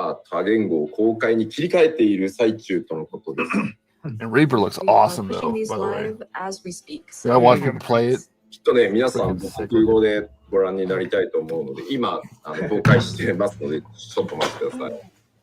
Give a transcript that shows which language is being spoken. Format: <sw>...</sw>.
<ja>多言語を公開に切り替えている最中とのことです。</ja> <en>And Reaper looks awesome though, by the way. Did I watch people play it?</en> <ja>きっとね、皆さん国語でご覧になりたいと思うので、今公開してますので、ちょっと待ってください。</ja>